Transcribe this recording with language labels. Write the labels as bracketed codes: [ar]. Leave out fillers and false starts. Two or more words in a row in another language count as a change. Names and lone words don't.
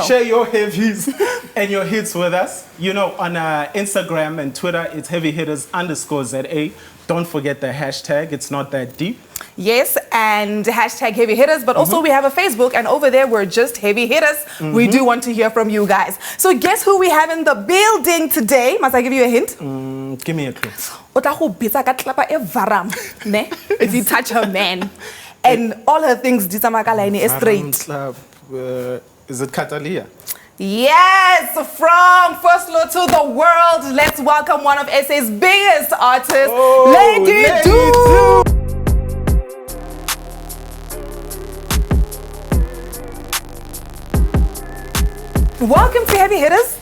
[en] Share your heavies and your hits with us. You know, on Instagram and Twitter, it's heavyhitters_ZA. Don't forget the hashtag. It's not that deep. Yes, and hashtag heavy hitters, but also we have a Facebook, and over there we're just heavy hitters. We do want to hear from you guys. So guess who we have in the building today? Must I give you a hint? Give me a clue. [nso] O tla go bitsa ka tlelapa e varam, ne? [en] If you touch her man. And all her things [nso] di tsamaya ka line e straight. [en] Is it Catalia? Yes, from First Law to the world, let's welcome one of SA's biggest artists, Lady Do. Welcome to Heavy Hitters.